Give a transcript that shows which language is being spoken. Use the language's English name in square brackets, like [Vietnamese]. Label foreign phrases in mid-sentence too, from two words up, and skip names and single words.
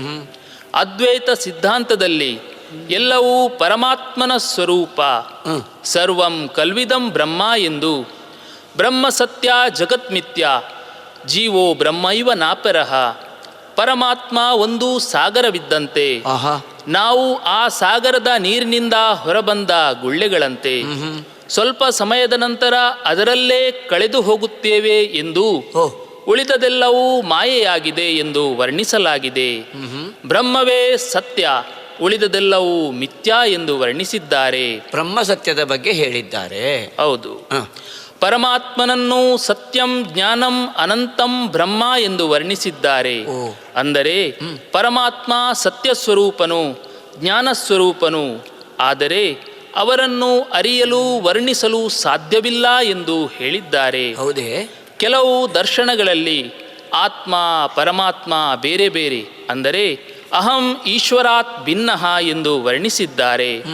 [Kannada] ಅದ್ವೈತ ಸಿದ್ಧಾಂತದಲ್ಲಿ ಎಲ್ಲವೂ ಪರಮಾತ್ಮನ ಸ್ವರೂಪ, [Sanskrit] ಸರ್ವಂ ಕಲ್ವಿದಂ ಬ್ರಹ್ಮ [Kannada] ಎಂದು, [Sanskrit] ಬ್ರಹ್ಮ ಸತ್ಯ ಜಗತ್ಮಿಥ್ಯ, ಜೀವೋ ಬ್ರಹ್ಮೈವ ನಾಪರಃ, [Kannada] ಪರಮಾತ್ಮ ಒಂದು ಸಾಗರವಿದ್ದಂತೆ, ನಾವು ಆ ಸಾಗರದ ನೀರಿನಿಂದ ಹೊರಬಂದ ಗುಳ್ಳೆಗಳಂತೆ, ಸ್ವಲ್ಪ ಸಮಯದ ನಂತರ ಅದರಲ್ಲೇ ಕಳೆದು ಹೋಗುತ್ತೇವೆ ಎಂದು, ಉಳಿದದೆಲ್ಲವೂ ಮಾಯೆಯಾಗಿದೆ ಎಂದು ವರ್ಣಿಸಲಾಗಿದೆ. ಬ್ರಹ್ಮವೇ ಸತ್ಯ, ಉಳಿದದೆಲ್ಲವೂ ಮಿಥ್ಯಾ ಎಂದು ವರ್ಣಿಸಿದ್ದಾರೆ. ಬ್ರಹ್ಮ ಸತ್ಯದ ಬಗ್ಗೆ ಹೇಳಿದ್ದಾರೆ. ಹೌದು. ಪರಮಾತ್ಮನನ್ನು [Sanskrit] ಸತ್ಯಂ ಜ್ಞಾನಂ ಅನಂತಂ ಬ್ರಹ್ಮ [Kannada] ಎಂದು ವರ್ಣಿಸಿದ್ದಾರೆ. ಅಂದರೆ ಪರಮಾತ್ಮ ಸತ್ಯ ಸ್ವರೂಪನು, ಜ್ಞಾನ ಸ್ವರೂಪನು, ಆದರೆ ಅವರನ್ನು ಅರಿಯಲು ವರ್ಣಿಸಲು ಸಾಧ್ಯವಿಲ್ಲ ಎಂದು ಹೇಳಿದ್ದಾರೆ. ಹೌದೇ? ಕೆಲವು ದರ್ಶನಗಳಲ್ಲಿ ಆತ್ಮ ಪರಮಾತ್ಮ ಬೇರೆ ಬೇರೆ, ಅಂದರೆ [Sanskrit] ಅಹಂ ಈಶ್ವರಾತ್ ಭಿನ್ನಃ [Kannada] ಎಂದು ವರ್ಣಿಸಿದ್ದಾರೆ.